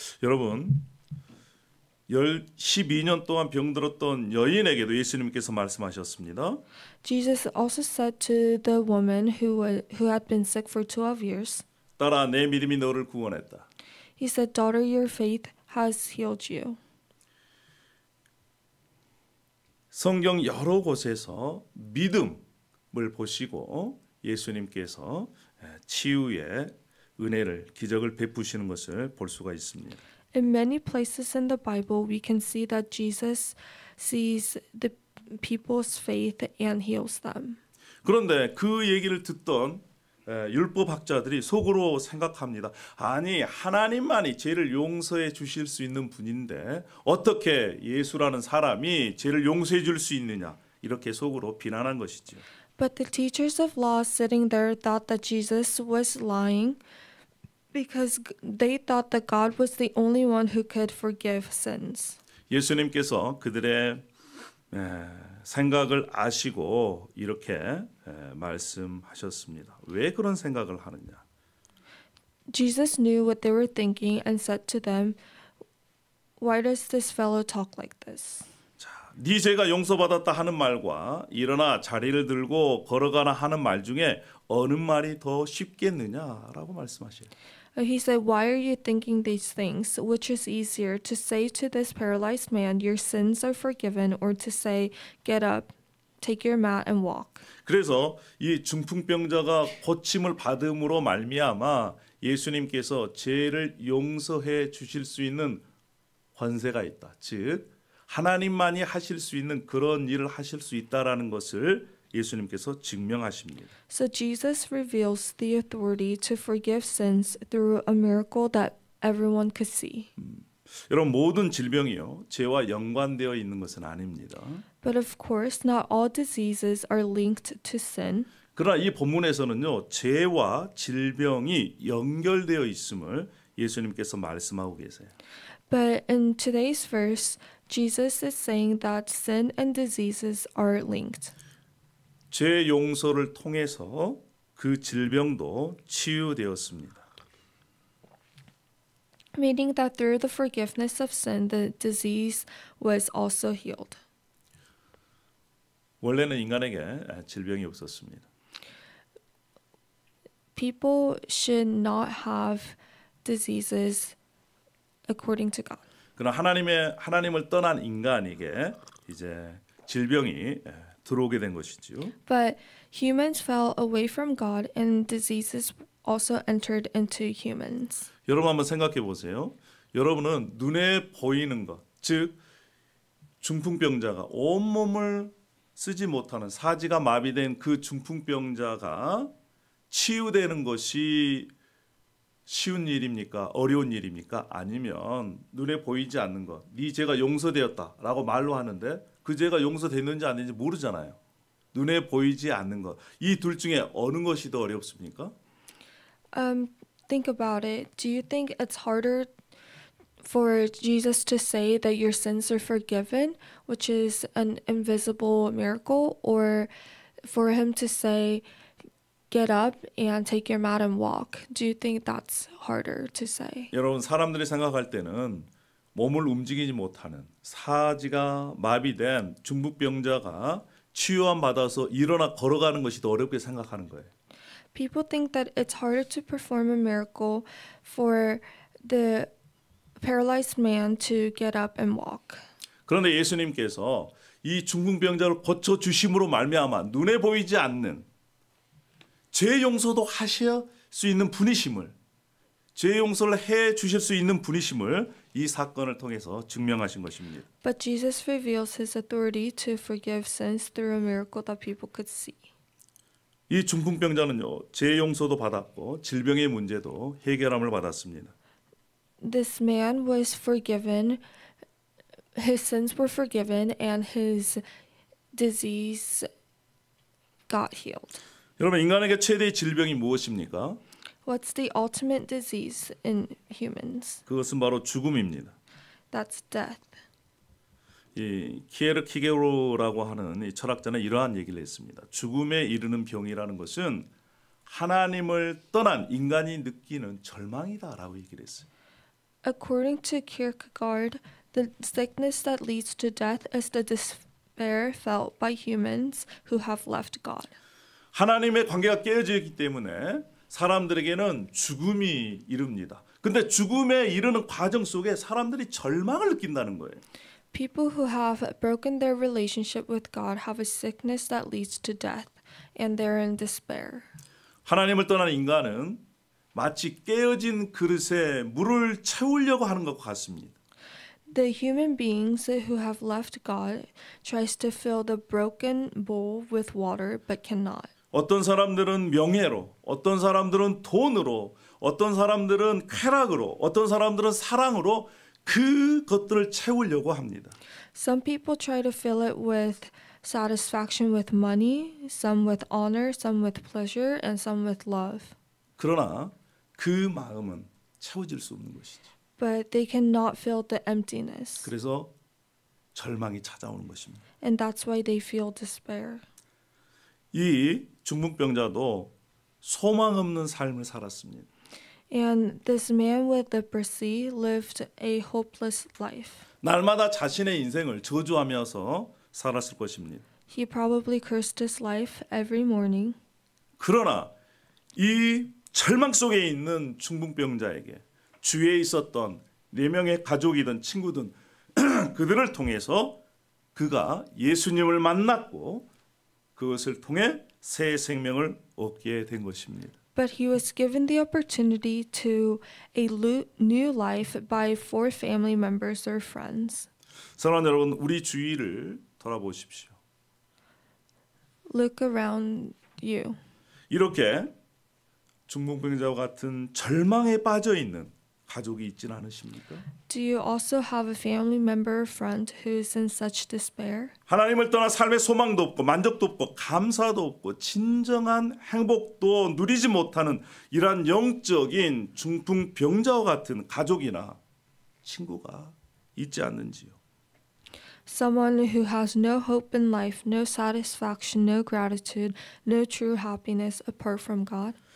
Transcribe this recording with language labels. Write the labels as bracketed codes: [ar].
[ko] 여러분 12년 동안 병들었던 여인에게도 예수님께서 말씀하셨습니다. [en] Jesus also said to the woman who had been sick for 12 years, [ko] 딸아 내 믿음이 너를 구원했다. [en] He said, Daughter, your faith has healed you. [ko] 성경 여러 곳에서 믿음을 보시고 예수님께서 치유의 은혜를 기적을 베푸시는 것을 볼 수가 있습니다. [en] In many places in the Bible, we can see that Jesus sees the people's faith and heals them. [ko] 그런데 그 얘기를 듣던 율법학자들이 속으로 생각합니다. 아니 하나님만이 죄를 용서해 주실 수 있는 분인데 어떻게 예수라는 사람이 죄를 용서해 줄 수 있느냐 이렇게 속으로 비난한 것이죠. [en] But the teachers of law sitting there thought that Jesus was lying because they thought that God was the only one who could forgive sins. [ko] 예수님께서 그들의 생각을 아시고 이렇게 말씀하셨습니다. 왜 그런 생각을 하느냐? [en] Jesus knew what they were thinking and said to them, Why does this fellow talk like this? [ko] 네 죄가 용서받았다 하는 말과 일어나 자리를 들고 걸어가나 하는 말 중에 어느 말이 더 쉽겠느냐라고 말씀하셔요. [en] He said, Why are you thinking these things? Which is easier, to say to this paralyzed man, Your sins are forgiven, or to say, Get up, take your mat and walk? [ko] 그래서 이 중풍병자가 고침을 받음으로 말미암아 예수님께서 죄를 용서해 주실 수 있는 권세가 있다. 즉 하나님만이 하실 수 있는 그런 일을 하실 수 있다라는 것을 예수님께서 증명하십니다. [en] So Jesus reveals the authority to forgive sins through a miracle that everyone could see. [ko] 여러분 모든 질병이요 죄와 연관되어 있는 것은 아닙니다. [en] But of course, not all diseases are linked to sin. [ko] 그러나 이 본문에서는요 죄와 질병이 연결되어 있음을 예수님께서 말씀하고 계세요. [en] But in today's verse, Jesus is saying that sin and diseases are linked. [ko] 죄 용서를 통해서 그 질병도 치유되었습니다. [en] Meaning that through the forgiveness of sin, the disease was also healed. [ko] 원래는 인간에게 질병이 없었습니다. [en] People should not have diseases according to God. [ko] 그러나 하나님을 떠난 인간에게 이제 질병이 들어오게 된 것이지요. [en] But humans fell away from God and diseases also entered into humans. [ko] 여러분 한번 생각해 보세요. 여러분은 눈에 보이는 것, 즉 중풍병자가 온몸을 쓰지 못하는 사지가 마비된 그 중풍병자가 치유되는 것이 쉬운 일입니까? 어려운 일입니까? 아니면 눈에 보이지 않는 것, 네 죄가 용서되었다라고 말로 하는데 그 죄가 용서됐는지 안 됐는지 모르잖아요. 눈에 보이지 않는 것, 이 둘 중에 어느 것이 더 어렵습니까? [en] Think about it. Do you think it's harder for Jesus to say that your sins are forgiven, which is an invisible miracle, or for him to say, get up and take your mat and walk? Do you think that's harder to say? [ko] 여러분 사람들이 생각할 때는 몸을 움직이지 못하는 사지가 마비된 중풍병자가 치유함 받아서 일어나 걸어가는 것이 더 어렵게 생각하는 거예요. [en] People think that it's harder to perform a miracle for the paralyzed man to get up and walk. [ko] 그런데 예수님께서 이 중풍병자를 고쳐 주심으로 말미암아 눈에 보이지 않는 죄 용서도 하실 수 있는 분이심을, 죄 용서를 해 주실 수 있는 분이심을 이 사건을 통해서 증명하신 것입니다. [en] But Jesus reveals his authority to forgive sins through a miracle that people could see. [ko] 이 중풍병자는요, 죄 용서도 받았고 질병의 문제도 해결함을 받았습니다. [en] This man was forgiven, his sins were forgiven, and his disease got healed. [ko] 여러분 인간에게 최대의 질병이 무엇입니까? [en] What's the ultimate disease in humans? [ko] 그것은 바로 죽음입니다. [en] That's death. [ko] 이 키에르 키게로라고 하는 이 철학자는 이러한 얘기를 했습니다. 죽음에 이르는 병이라는 것은 하나님을 떠난 인간이 느끼는 절망이다라고 얘기를 했어요. [en] According to Kierkegaard, the sickness that leads to death is the despair felt by humans who have left God. [ko] 하나님의 관계가 깨어져 있기 때문에 사람들에게는 죽음이 이릅니다. 근데 죽음에 이르는 과정 속에 사람들이 절망을 느낀다는 거예요. [en] People who have broken their relationship with God have a sickness that leads to death, and they're in despair. [ko] 하나님을 떠난 인간은 마치 깨어진 그릇에 물을 채우려고 하는 것과 같습니다. [en] The human beings who have left God tries to fill the broken bowl with water but cannot. [ko] 어떤 사람들은 명예로, 어떤 사람들은 돈으로, 어떤 사람들은 쾌락으로, 어떤 사람들은 사랑으로 그것들을 채우려고 합니다. [en] Some people try to fill it with satisfaction with money, some with honor, some with pleasure, and some with love. [ko] 그러나 그 마음은 채워질 수 없는 것이죠. [en] But they cannot fill the emptiness. [ko] 그래서 절망이 찾아오는 것입니다. [en] And that's why they feel despair. [ko] 이 중풍병자도 소망 없는 삶을 살았습니다. [en] And this man with leprosy lived a hopeless life. [ko] 날마다 자신의 인생을 저주하면서 살았을 것입니다. [en] He probably cursed his life every morning. [ko] 그러나 이 절망 속에 있는 중풍병자에게 주위에 있었던 4명의 가족이든 친구든 그들을 통해서 그가 예수님을 만났고 그것을 통해 새 생명을 얻게 된 것입니다. [en] But he was given the opportunity to a new life by 4 family members or friends. [ko] 사랑하는 여러분, 우리 주위를 돌아보십시오. [en] Look around you. [ko] 이렇게 중풍병자와 같은 절망에 빠져 있는 가족이 있지는 않으십니까? [en] Do you also have a family member or friend who's in such despair? [ko] 하나님을 떠나 삶의 소망도 없고 만족도 없고 감사도 없고 진정한 행복도 누리지 못하는 이러한 영적인 중풍병자와 같은 가족이나 친구가 있지 않는지요? [en] Someone who has no hope in life, no satisfaction, no gratitude, no true happiness apart from God.